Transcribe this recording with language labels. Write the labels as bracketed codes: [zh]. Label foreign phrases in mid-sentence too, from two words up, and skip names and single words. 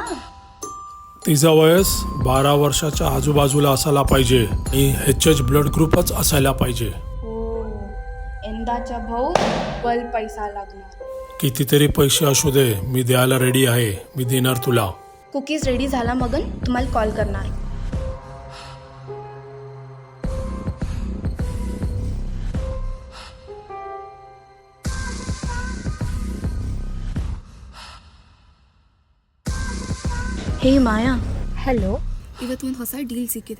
[mr] तिचा वयस 12 वर्षाच्या आजूबाजूला असायला पाहिजे आणि HH [en] blood group [mr] असायला पाहिजे. हो, यंदाच्या भाऊ बल पैसा लागणार. कितीतरी पैसे असू दे, मी द्यायला रेडी आहे. मी देणार तुला. कुकीज रेडी झाला मगन तुम्हाला कॉल करणार. [kn] ಹೇ ಮಾಯಾ, ಹಲೋ. ಇವತ್ತು ಒಂದು ಹೊಸ ಡೀಲ್ ಸಿಕ್ಕಿದೆ.